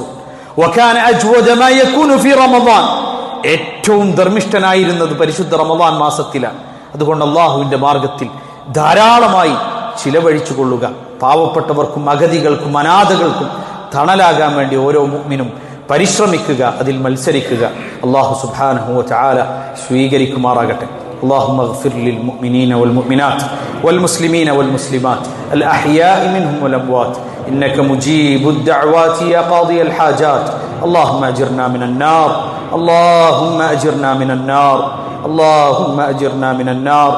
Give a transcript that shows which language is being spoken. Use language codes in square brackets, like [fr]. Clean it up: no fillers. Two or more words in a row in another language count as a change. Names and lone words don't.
[ar] وكان أجود ما يكون في رمضان, [ml] ഏറ്റവും ധർമ്മിഷ്ഠനായിരുന്നത് പരിശുദ്ധ റമളാൻ മാസത്തിലാണ്. അതുകൊണ്ട് അല്ലാഹുവിന്റെ മാർഗത്തിൽ ധാരാളമായി ചിലവഴിച്ചു കൊള്ളുക. പാവപ്പെട്ടവർക്കും അഗതികൾക്കും അനാഥകൾക്കും തണലാകാൻ വേണ്ടി ഓരോ മുഅ്മിനും പരിശ്രമിക്കുക, അതിൽ മത്സരിക്കുക. [ar] الله سبحانه وتعالى [ml] സ്വീകരിക്കുമാറാകട്ടെ. [ar] اللهم اغفر للمؤمنين والمؤمنات والمسلمين والمسلمات الأحياء منهم والأموات إنك مجيب الدعوات يا قاضي الحاجات. اللهم أجرنا من النار، اللهم أجرنا من النار، اللهم أجرنا من النار.